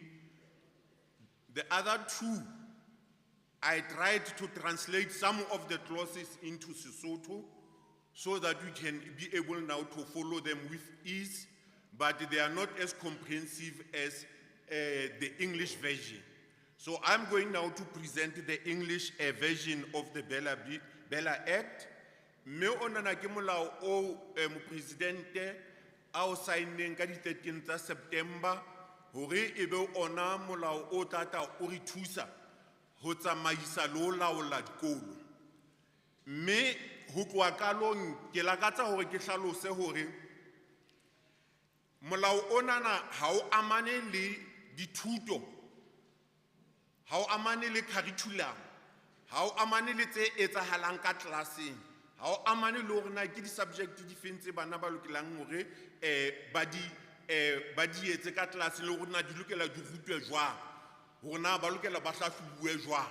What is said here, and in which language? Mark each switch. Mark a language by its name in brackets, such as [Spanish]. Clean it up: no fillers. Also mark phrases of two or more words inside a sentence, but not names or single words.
[English] The other 2, I tried to translate some of the clauses into Sesotho so that we can be able now to follow them with ease, but they are not as comprehensive as the English version. So I'm going now to present the English version of the Bella Act. [Southern Sotho] Me onana ke molao o mo presidente a o signeng ka di 13 September hore ebe ona molao o tata o re thusa ho tsamaisa lo laola dikolo. Me ho tloa qalong ke lakatsa hore ke hlalose hore molao onana ha o amane le dithuto, ha o amane le curriculum, ha o amane le tse etsahalang ka tlelaseng, ha o amane le hore na ke di subject di fentse bana ba lokelang hore ba di etse ka tlelaseng le hore na di lokela di rutwe jwang, hore na ba lokela ba hlahlobuwe jwang.